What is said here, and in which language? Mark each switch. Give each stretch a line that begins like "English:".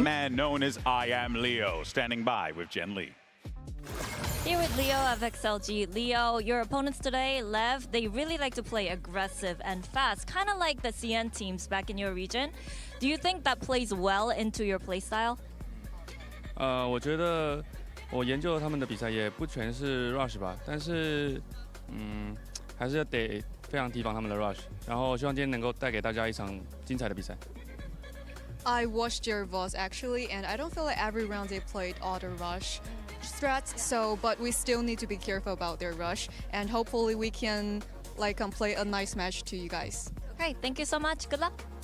English: a man known as I Am Leo, standing by with Jen Lee. Here with Leo of XLG. Leo, your opponents today, Lev, they really like to play aggressive and fast, kind of like the CN teams back in your region. Do you think that plays well into your playstyle?
Chinese: 我觉得我研究了他们的比赛，也不全是 rush 吧，但是还是得非常提防他们的 rush， 然后希望今天能够带给大家一场精彩的比赛。
English: I watched your VODs actually, and I don't feel like every round they played auto rush strats. So, but we still need to be careful about their rush, and hopefully we can play a nice match to you guys. Okay, thank you so much. Good luck.